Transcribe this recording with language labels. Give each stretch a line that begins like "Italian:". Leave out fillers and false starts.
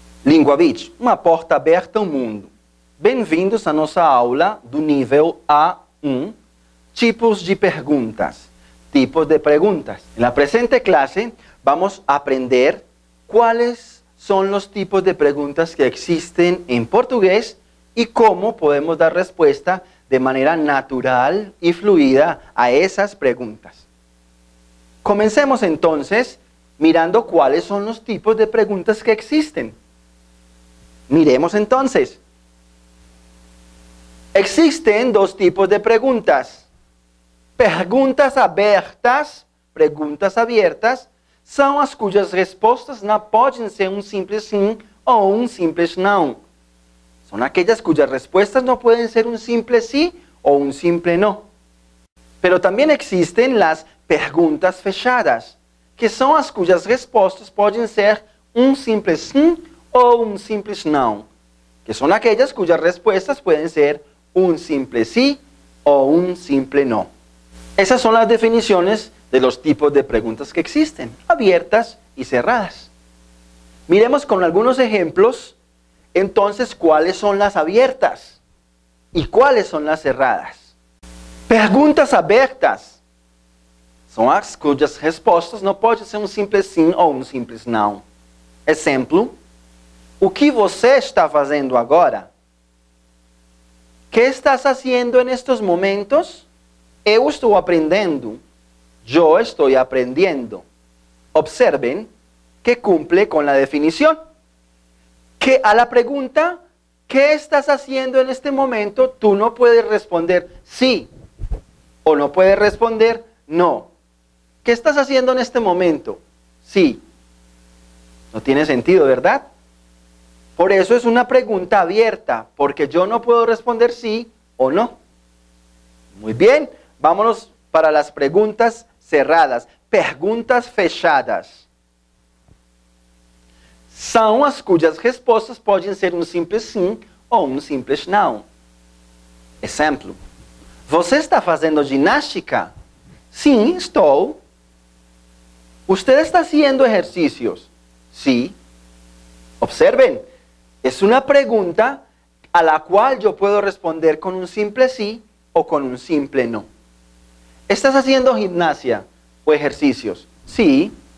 Portuguese: Língua Beach, uma porta aberta ao mundo. Bem-vindos à nossa aula do nível A1, tipos de perguntas.
Spanish: Tipos de preguntas. En la presente clase vamos a aprender cuáles son los tipos de preguntas que existen en portugués y cómo podemos dar respuesta de manera natural y fluida a esas preguntas. Comencemos entonces mirando cuáles son los tipos de preguntas que existen. Miremos entonces. Existen dos tipos de preguntas.
Portuguese: Perguntas abertas, perguntas abiertas, são as cujas respostas não podem ser um simples sim ou um simples não. São aquelas cujas
Spanish: respuestas no pueden ser un simple sí o un simple no. Pero también existen las preguntas fechadas, que son
Portuguese: as cujas respostas
Spanish: pueden ser un simple sí o un simple no, que son aquellas cujas respuestas pueden ser un simple sí o un simple no. Esas son las definiciones de los tipos de preguntas que existen, abiertas y cerradas. Miremos con algunos ejemplos. Entonces, ¿cuáles son las abiertas? ¿Y cuáles son las cerradas?
Portuguese: Perguntas abertas são as cujas respostas não podem ser um simples sim ou um simples não. Exemplo: o que você está fazendo agora?
Spanish: ¿Qué estás haciendo en estos momentos?
Portuguese: Eu estou aprendendo.
Spanish: Yo estoy aprendiendo. Observen que cumple con la definición. Que a la pregunta, ¿qué estás haciendo en este momento? Tú no puedes responder sí o no puedes responder no. ¿Qué estás haciendo en este momento? Sí. No tiene sentido, ¿verdad? Por eso es una pregunta abierta, porque yo no puedo responder sí o no. Muy bien, vámonos para las preguntas cerradas,
Portuguese: perguntas fechadas. São as cujas respostas podem ser um simples sim ou um simples não. Exemplo: você está fazendo ginástica? Sim, estou.
Spanish: ¿Usted está haciendo ejercicios? Sí. Observen, es una pregunta a la cual yo puedo responder con un simple sí o con un simple no. ¿Estás haciendo gimnasia o ejercicios? Sí.